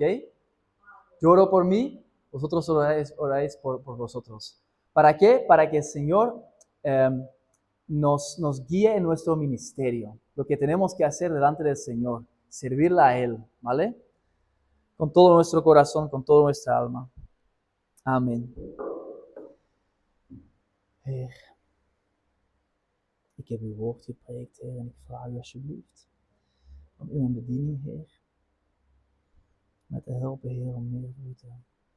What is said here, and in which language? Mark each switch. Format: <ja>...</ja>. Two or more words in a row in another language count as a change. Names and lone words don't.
<es>Yo oro por mí, vosotros oráis por vosotros. ¿Para qué? Para que el Señor nos guíe en nuestro ministerio. Lo que tenemos que hacer delante del Señor, servirle a Él, ¿vale? Con todo nuestro corazón, con toda nuestra alma. Amén.</es> <nl>Heer, ik heb uw woord gepreekt, Heer, en ik vraag u alsjeblieft om uw bediening, Heer, met te helpen, Heer, om meer voor u te</nl>